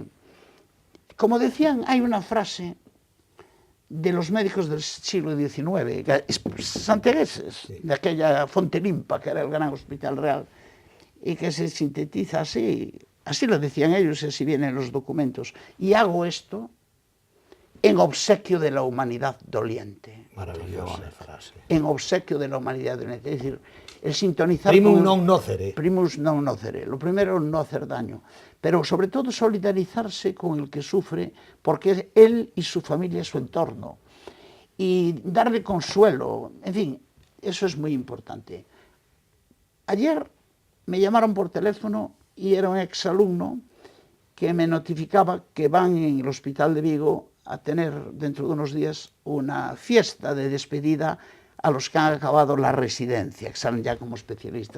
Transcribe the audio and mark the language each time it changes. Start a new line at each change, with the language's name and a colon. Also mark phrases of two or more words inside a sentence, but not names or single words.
Spanish: Como decían, hay una frase de los médicos del siglo XIX, santiagueses, de aquella Fontelimpa, que era el gran hospital real, y que se sintetiza así... Así lo decían ellos, así vienen los documentos. Y hago esto en obsequio de la humanidad doliente. Maravillosa frase. En obsequio de la humanidad doliente. Es decir, el sintonizar
Latin: Primum
Spanish: con...
Latin: non nocere. Primus non nocere.
Spanish: Lo primero, no hacer daño. Pero sobre todo solidarizarse con el que sufre, porque es él y su familia, su entorno. Y darle consuelo. En fin, eso es muy importante. Ayer me llamaron por teléfono y era un exalumno que me notificaba que van en el Hospital de Vigo a tener dentro de unos días una fiesta de despedida a los que han acabado la residencia, que salen ya como especialistas.